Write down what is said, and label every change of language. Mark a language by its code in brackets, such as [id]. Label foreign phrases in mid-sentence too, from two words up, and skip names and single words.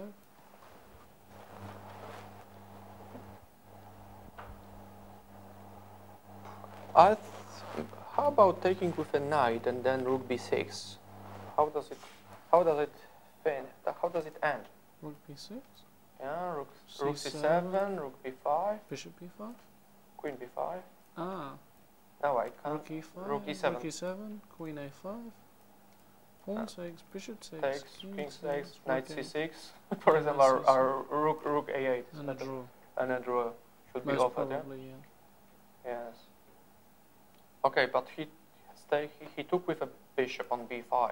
[en] How about taking with a knight and then rook b6? How does it fin? How does it end? Rook b6. Yeah, rook C7. c7, rook b5, Bishop b5. queen b5. No, I can't. Rook e5. Rook e7. Rook e7. Queen a5. Pawn takes. Bishop takes. Takes, king king takes, rook knight a- c6. For example, our rook a8. And a draw. And a draw should be Most offered, yeah? probably, yeah. Yes. Okay, but he took with a bishop on b5.